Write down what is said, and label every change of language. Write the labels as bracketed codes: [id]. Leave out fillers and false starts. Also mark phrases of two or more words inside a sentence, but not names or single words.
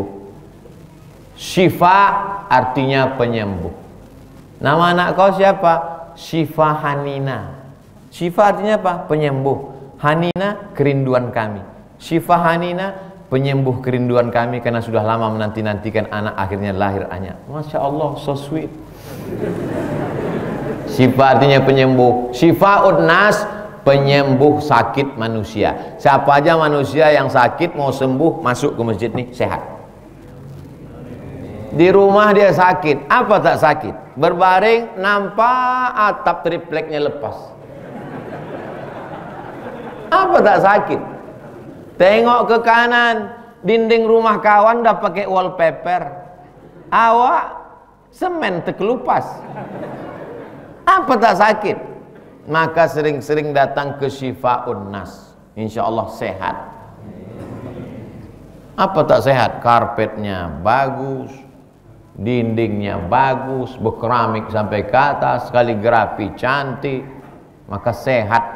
[id] Syifa artinya penyembuh. Nama anak kau siapa? Syifa Hanina. Syifa artinya apa? Penyembuh. Hanina, kerinduan kami. Syifa Hanina, penyembuh kerinduan kami karena sudah lama menanti-nantikan anak, akhirnya lahir anak. [ar] Masya Allah, [en] so sweet. [id] Syifa artinya penyembuh. Syifaun Nas, penyembuh sakit manusia. Siapa aja manusia yang sakit mau sembuh masuk ke masjid nih sehat. Di rumah dia sakit, apa tak sakit? Berbaring nampak atap tripleknya lepas. Apa tak sakit? [ms] Tengok ke kanan, dinding rumah kawan dah pakai wallpaper. Awak semen terkelupas. [id] Apa tak sakit? Maka sering-sering datang ke Syifaun Nas. [ar] Insya Allah [id] sehat. Apa tak sehat? Karpetnya bagus, dindingnya bagus, berkeramik sampai ke atas, kaligrafi cantik, maka sehat.